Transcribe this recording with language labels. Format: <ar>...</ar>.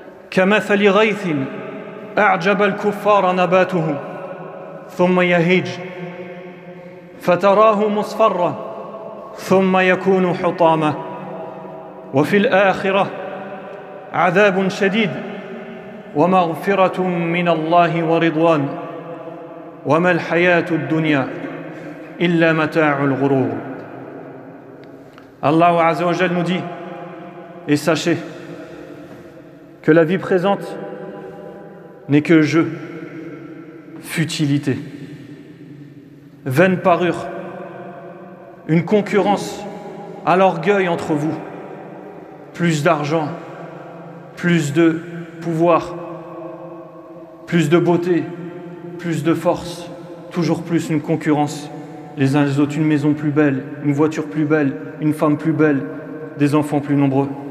<ar>kamathali ghaythin a'jaba al-kuffara nabatuhu ثم يهيج فتراه مصفرا ثم يكون حطاما وفي الآخرة عذاب شديد ومغفرة من الله ورضوان وما الحياة الدنيا إلا متاع الغرور.</ar> <fr>Allah Azza wa Jal nous dit: et sachez que la vie présente n'est que jeu, futilité, vaine parure, une concurrence à l'orgueil entre vous, plus d'argent, plus de pouvoir, plus de beauté, plus de force, toujours plus une concurrence les uns les autres, une maison plus belle, une voiture plus belle, une femme plus belle, des enfants plus nombreux.</fr>